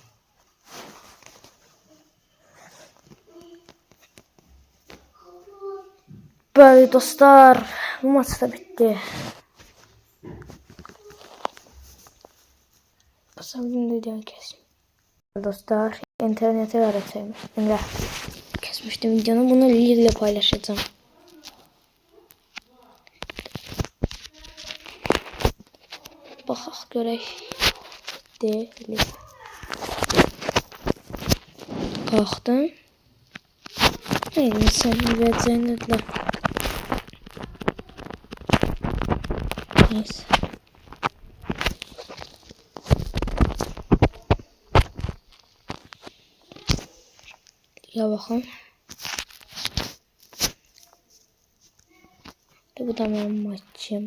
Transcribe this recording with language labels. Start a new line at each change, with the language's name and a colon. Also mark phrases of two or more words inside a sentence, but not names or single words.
Turkish: Böyle dostlar, bu maç da bitti. Sanırım videoyu kestim. Dostlar, internete öğreteyim. Şimdi kesmiştim videonu, bunu Lil ile paylaşacağım.
Azerbaijani: Baxaq görək. Lil. Qalxdım. Neyse, verəcəyini dedilər.
Turkish: Neyse. Ya bakın. Bu da benim maçım.